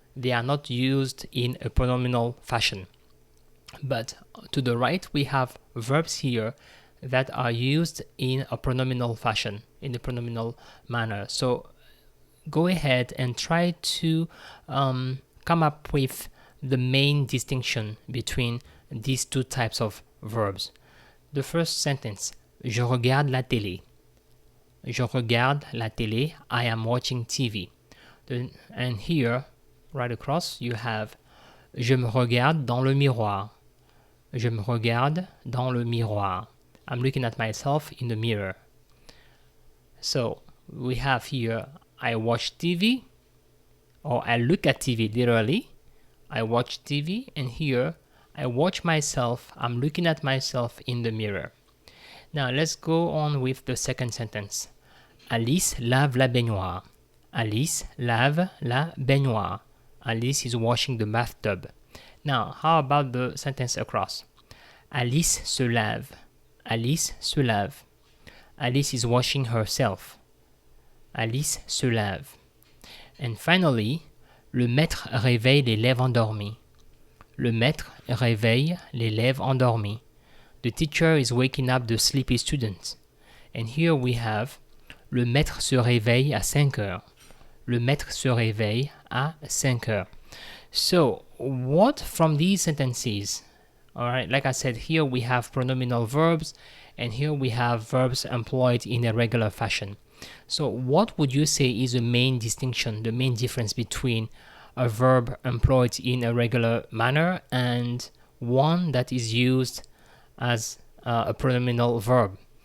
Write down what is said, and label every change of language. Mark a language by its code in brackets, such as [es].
[en] They are not used in a pronominal fashion. But to the right, we have verbs here that are used in a pronominal fashion, in the pronominal manner. So go ahead and try to come up with the main distinction between these two types of verbs. The first sentence, [fr] je regarde la télé. Je regarde la télé, [en] I am watching TV. And here, right across, you have [fr] je me regarde dans le miroir. Je me regarde dans le miroir. [en] I'm looking at myself in the mirror. So we have here, I watch TV, or I look at TV literally. I watch TV, and here, I watch myself, I'm looking at myself in the mirror. Now let's go on with the second sentence. [fr] Alice lave la baignoire. Alice lave la baignoire. [en] Alice is washing the bathtub. Now, how about the sentence across? [fr] Alice se lave. Alice se lave. [en] Alice is washing herself. [fr] Alice se lave. [en] And finally, [fr] le maître réveille l'élève endormi. Le maître réveille l'élève endormi. [en] The teacher is waking up the sleepy student. And here we have [fr] le maître se réveille à 5 heures. Le maître se réveille à 5 heures. [en] So, what from these sentences? Alright, like I said, here we have pronominal verbs, and here we have verbs employed in a regular fashion. So what would you say is the main distinction, the main difference between a verb employed in a regular manner and one that is used as a pronominal verb?